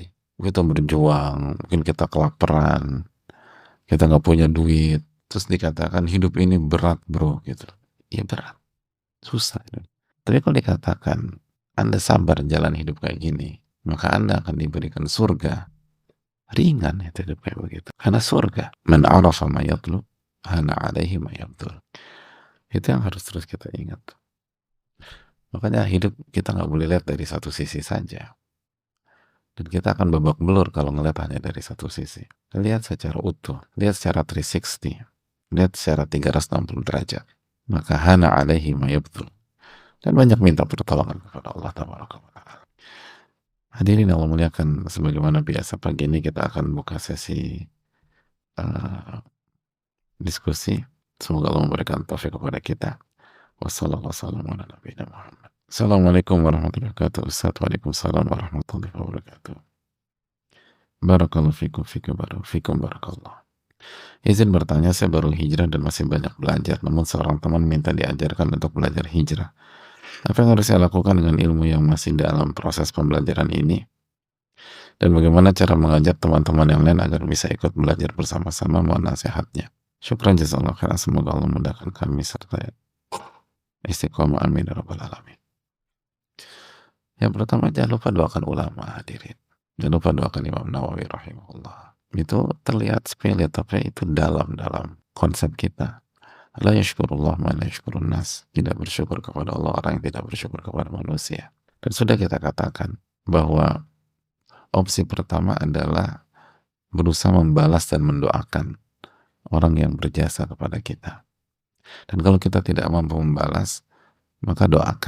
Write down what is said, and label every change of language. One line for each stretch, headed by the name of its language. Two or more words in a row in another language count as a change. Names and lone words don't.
Indonesian: Kita berjuang, mungkin kita kelaparan, kita nggak punya duit, terus dikatakan hidup ini berat bro gitu. Iya berat, susah. Tapi kalau dikatakan Anda sabar jalan hidup kayak gini, maka Anda akan diberikan surga. Ringan itu hidup kayak begitu. Karena surga,
Arabic: من عرف ما يطلب، هان عليه ما يبذل.
Indonesian: Itu yang harus terus kita ingat. Makanya hidup kita nggak boleh lihat dari satu sisi saja. Dan kita akan babak belur kalau ngelihat hanya dari satu sisi. Lihat secara utuh, lihat secara 360, lihat secara 360 derajat. Maka
Arabic: هان عليه ما يبذل.
Indonesian: Dan banyak minta pertolongan kepada Allah Taala. Hadirin Allah muliakan, sebagaimana biasa pagi ini kita akan buka sesi diskusi. Semoga Allah memberikan taufik kepada kita.
Arabic: والسلام عليكم ورحمة الله وبركاته. وعليكم السلام ورحمة الله وبركاته. بارك الله فيكم بارك الله.
Indonesian: Izin bertanya, saya baru hijrah dan masih banyak belajar, namun seorang teman minta diajarkan untuk belajar hijrah. Apa yang harus saya lakukan dengan ilmu yang masih dalam proses pembelajaran ini? Dan bagaimana cara mengajak teman-teman yang lain agar bisa ikut belajar bersama-sama? Mohon nasihatnya.
Arabic: شكرا جزاك الله خيرا.
Indonesian: Semoga Allah mudahkan kami serta istiqomah,
Arabic: آمين يا رب العالمين.
Indonesian: Yang pertama, jangan lupa doakan ulama, hadirin. Jangan lupa doakan Imam Nawawi rahimahullah. Itu terlihat sepele, tapi itu dalam konsep kita.
Arabic: لا يشكر الله من لا يشكر الناس.
Indonesian: Tidak bersyukur kepada Allah orang yang tidak bersyukur kepada manusia. Dan sudah kita katakan bahwa opsi pertama adalah berusaha membalas dan mendoakan orang yang berjasa kepada kita. Dan kalau kita tidak mampu membalas, maka doakan.